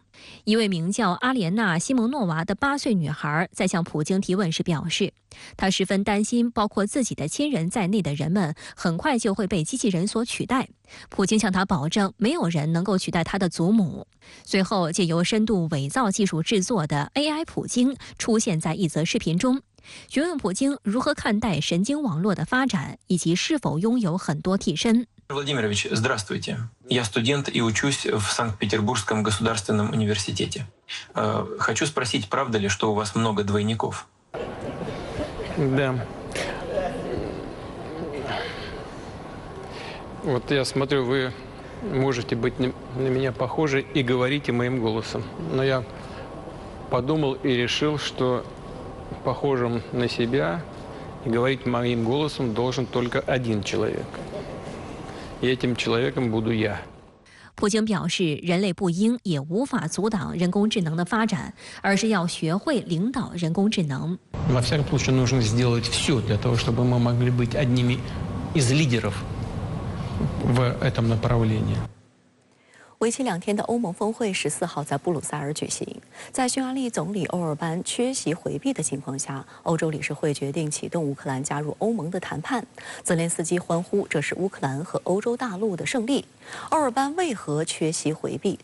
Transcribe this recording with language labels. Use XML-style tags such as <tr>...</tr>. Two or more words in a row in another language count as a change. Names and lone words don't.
<zh>一位名叫阿莲娜·西蒙诺娃的8岁女孩在向普京提问时表示，她十分担心包括自己的亲人在内的人们很快就会被机器人所取代。普京向她保证，没有人能够取代她的祖母。随后，借由深度伪造技术制作的 AI 普京出现在一则视频中，询问普京如何看待神经网络的发展，以及是否拥有很多替身。</zh> <ru>Владимирович, здравствуйте. Я студент и учусь в Санкт-Петербургском государственном университете. Хочу спросить, правда ли, что у вас много двойников? Да. Вот я смотрю, вы можете быть на меня похожи и говорите моим голосом. Но я подумал и решил, что похожим на себя и говорить моим голосом должен только один человек. И этим человеком буду я.</ru> <zh>普京表示，人类不应也无法阻挡人工智能的发展，而是要学会领导人工智能。</zh> <ru>Во всяком случае, нужно сделать все для того, чтобы мы могли быть одними из лидеров в этом направлении.</ru> <zh>为期2天的欧盟峰会14号在布鲁塞尔举行。在匈牙利总理欧尔班缺席回避的情况下，欧洲理事会决定启动乌克兰加入欧盟的谈判。泽连斯基欢呼这是乌克兰和欧洲大陆的胜利。欧尔班为何缺席回避？</zh>